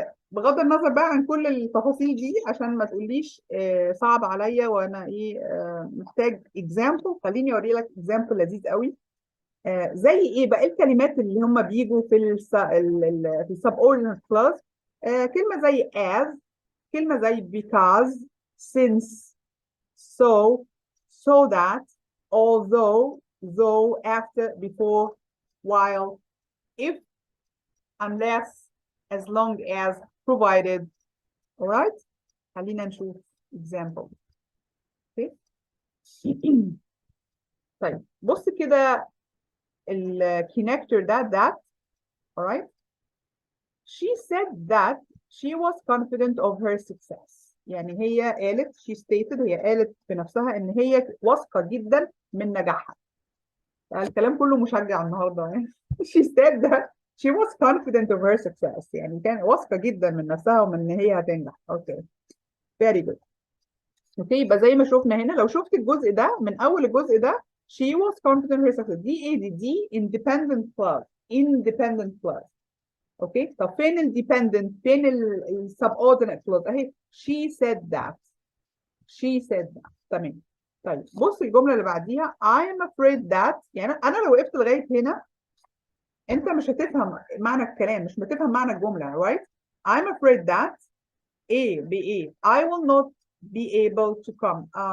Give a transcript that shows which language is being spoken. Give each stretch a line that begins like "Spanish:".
Arabic: بغض النظر بقى عن كل التفاصيل دي عشان ما تقوليش صعب عليا وانا ايه محتاج example. خليني اوري لك example لذيذ قوي. زي ايه بقى الكلمات اللي هم بيجوا في subordinate clause.
English: كلمه زي as، كلمه زي because، since، so، so that، although، though، after، before، while، if، unless، as long as، provided. alright خلينا نشوف example. okay.
Arabic: طيب بص كده الكونكتور ده that.
English: alright she said that she was confident of her success.
Arabic: يعني هي قالت
English: she stated
Arabic: هي قالت بنفسها ان هي واثقة جدا من نجاحها. الكلام كله مشجع النهارده يعني.
English: She said that she was confident of her success.
Arabic: يعني كان واثقة جدا من نفسها ومن ان هي هتنجح.
English: Okay very good.
Arabic: اوكي يبقى زي ما شفنا هنا، لو شفت الجزء ده من اول الجزء ده
English: she was confident in her success،
Arabic: دي ايه؟ دي independent clause.
English: independent clause.
Arabic: اوكي طب فين الديبندنت؟ فين السبوردينيت clause؟ اهي she said that.
English: she said that. تمام.
Arabic: طيب بص الجمله اللي بعديها
English: I am afraid that،
Arabic: يعني انا لو وقفت لغايه هنا انت مش هتفهم معنى الكلام، مش هتفهم معنى الجمله right.
English: I'm afraid that A ب A I will not be able to come.